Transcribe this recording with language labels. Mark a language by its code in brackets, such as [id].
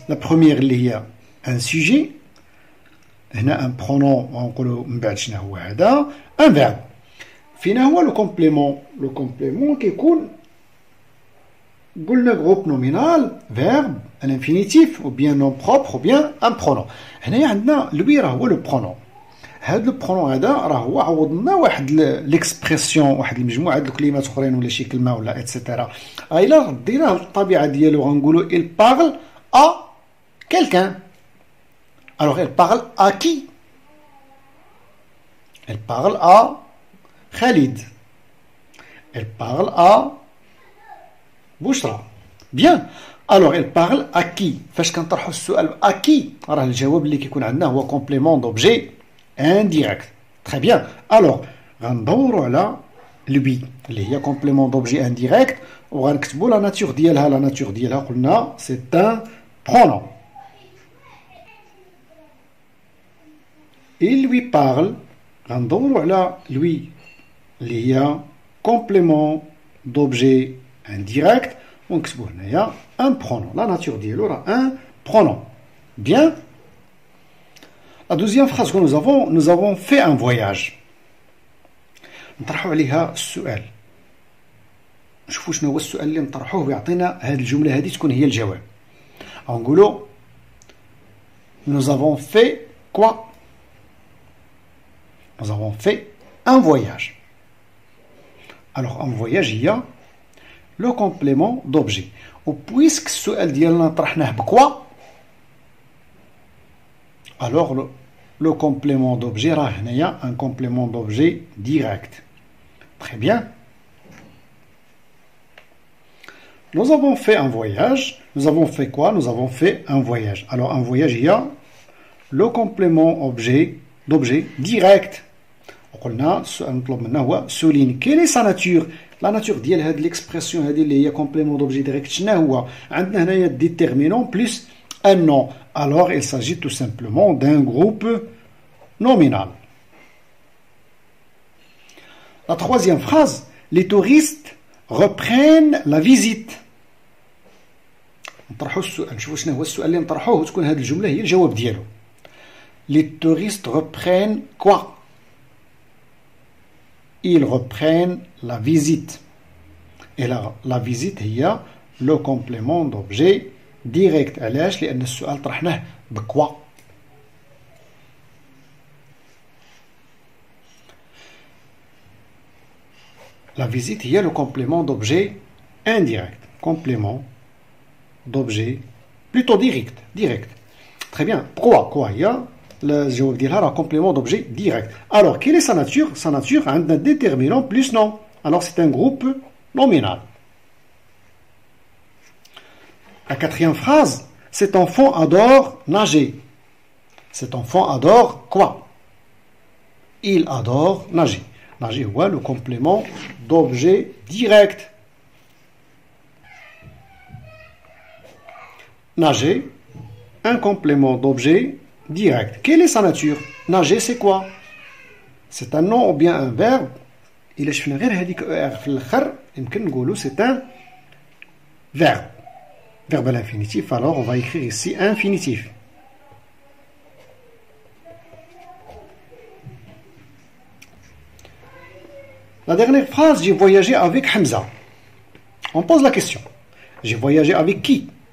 [fr] La première [ar] اللي هي [fr] un sujet. [ar] هنا [fr] un pronom [ar] ونقولوا من بعد شنو هو هذا. [fr] Un verbe. [ar] فينا هو [fr] le complément. Le complément [ar] كيكون قلنا [fr] groupe nominal, verbe, à l'infinitif, ou bien nom propre, ou bien un pronom. [ar] هنا عندنا lui راه هو [fr] le pronom. [ar] هذا البرونون هذا راه هو عوضنا واحد ليكسبرسيون واحد المجموعه د الكلمات اخرين ولا شي كلمه ولا اتسيتيرا. الا رديناه الطبيعه ديالو غنقولوا [fr] il parle à quelqu'un. Alors elle parle à qui? Elle parle à Khalid. Elle parle à بشرى. Bien. Alors elle parle à qui? [ar] فاش كنطرحوا السؤال [fr] à qui [ar] راه الجواب اللي كيكون عندنا هو [fr] complément d'objet indirect. Très bien. Alors [ar] غندوروا على [fr] lui [ar] اللي هي [fr] complément d'objet indirect [ar] وغنكتبوا [fr] la nature [ar] ديالها. [fr] La nature [ar] ديالها قلنا [fr] c'est un pronom. Il lui parle. [ar] غندوروا على lui اللي هي [fr] complément d'objet indirect [ar] ونكتبوا هنايا [fr] un pronom. La nature ديالو راه un pronom. Bien. La deuxième phrase que nous avons fait un voyage. [ar] نطرحوا عليها السؤال. نشوفوا شنو هو السؤال اللي نطرحوه ويعطينا هذه الجملة هذه تكون هي الجواب. [fr] نقولوا nous avons fait quoi? Nous avons fait un voyage. Alors un voyage هي le complément d'objet. [ar] وبويسك السؤال ديالنا طرحناه بكوا [fr] alors le complément d'objet [ar] راه هنايا [fr] un complément d'objet direct. Très bien. Nous avons fait un voyage. Nous avons fait quoi? Nous avons fait un voyage. Alors un voyage il y a le complément d'objet direct. [ar] وقلنا السؤال نطلب منه هو [fr] souligne quelle est sa nature. La nature [ar] ديال هاد [fr] l'expression [ar] هذه اللي هي [fr] complément d'objet direct [ar] شنو هو؟ عندنا هنايا [fr] déterminant plus un nom. Alors il s'agit tout simplement d'un groupe nominal. La troisième phrase, les touristes reprennent la visite. [ar] نطرحوا السؤال نشوفوا شنو هو السؤال اللي نطرحوه وتكون هذه الجملة هي الجواب ديالو. [fr] Les touristes reprennent quoi? Ils reprennent la visite. Et la visite هي le complément d'objet direct. [ar] علاش؟ لأن السؤال طرحناه بكوا. [fr] La visite هي le complément d'objet indirect. Complément d'objet plutôt direct. Très bien. Pourquoi? Quoi? Il y a Le [ar] jawab ديالها [fr] un complément d'objet direct. Alors, quelle est sa nature? Sa nature a un déterminant plus non. Alors, c'est un groupe nominal. La quatrième phrase, cet enfant adore nager. Cet enfant adore quoi? Il adore nager. Nager, ouais, le complément d'objet direct. Nager, un complément d'objet direct. Quelle est sa nature? Nager, c'est quoi? C'est un nom ou bien un verbe. [ar] إلا شفنا غير هذيك في الآخر يمكن نقولوا [fr] c'est un verbe. Verbe à l'infinitif. Alors on va écrire ici infinitif. La dernière phrase, j'ai voyagé avec Hamza. On pose la question. J'ai voyagé avec qui?